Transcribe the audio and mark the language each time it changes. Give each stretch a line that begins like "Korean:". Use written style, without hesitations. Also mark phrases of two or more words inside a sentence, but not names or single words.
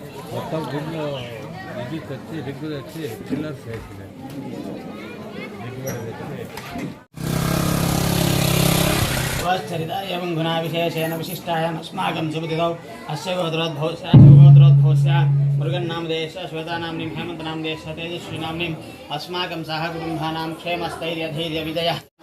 Telugu: మొత్తం గుడిలో ఇది తెచ్చి రిగ్గు తెచ్చి చిల్లర్స్ వేసినాయి.
Sanskrit: चरिता एवं गुणा विशेषेण विशिष्टायाम् अस्माकं सुबुधितौ अस्य गोत्रोद्भवस्य मुरुगन्नामदेश श्वेतानाम्नीं हेमन्तनामदेश तेजस्वीनाम्नीम् अस्माकं सह कुटुम्बानां क्षेमस्थैर्यधैर्यविजयः